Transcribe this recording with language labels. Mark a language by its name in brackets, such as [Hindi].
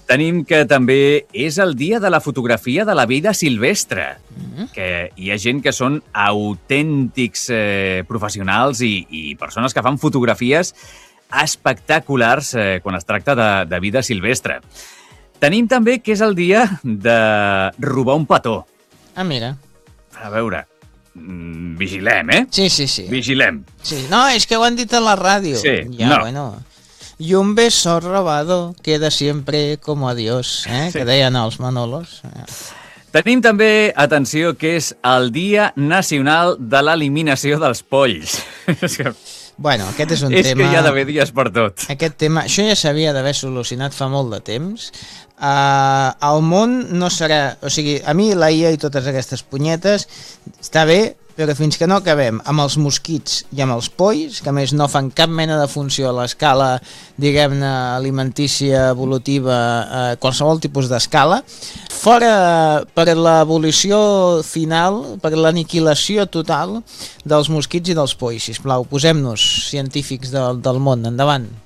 [Catalan] Tenim que també és el dia de la fotografia de la vida silvestre, que hi ha gent que són autèntics professionals i persones que fan fotografies espectaculars quan es tracta de vida silvestre. Tenim també que és el dia de robar un petó. Ah, mira. A veure... Vigilem, eh? Sí. Vigilem. Sí. No, és que ho han dit a la ràdio. Sí, ja, no. Bueno. [Spanish] Y un beso robado queda siempre como adiós, sí. [Catalan] Que deien els Manolos. Tenim també, atenció, que és el Dia Nacional de l'Eliminació dels Polls. Bueno, aquest és un és tema... És que hi ha d'haver dies per tot. Aquest tema, això ja s'havia d'haver solucionat fa molt de temps... El món no serà, o sigui, a mi la IA i totes aquestes punyetes està bé, però fins que no acabem amb els mosquits i amb els polls, que a més no fan cap mena de funció a l'escala, diguem-ne, alimentícia, evolutiva, qualsevol tipus d'escala, fora per l'abolició final, per l'aniquilació total dels mosquits i dels polls, sisplau, posem-nos científics del món, endavant.